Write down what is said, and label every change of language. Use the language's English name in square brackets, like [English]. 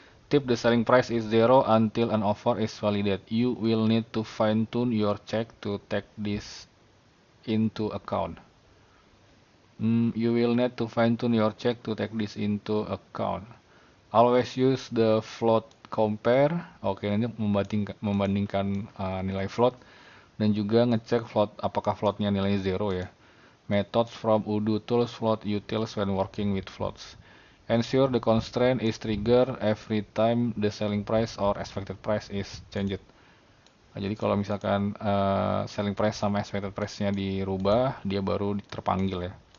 [English] Tip: the selling price is 0 until an offer is validated. You will need to fine-tune your check to take this into account. You will need to fine-tune your check to take this into account. Always use the float compare. [Indonesian] Oke, ini membandingkan nilai float dan juga ngecek float apakah floatnya nilai 0 ya. [English] Methods from Udo tools float utils when working with floats. Ensure the constraint is triggered every time the selling price or expected price is changed. [Indonesian] Nah, jadi kalau misalkan selling price sama expected price-nya dirubah, dia baru terpanggil ya.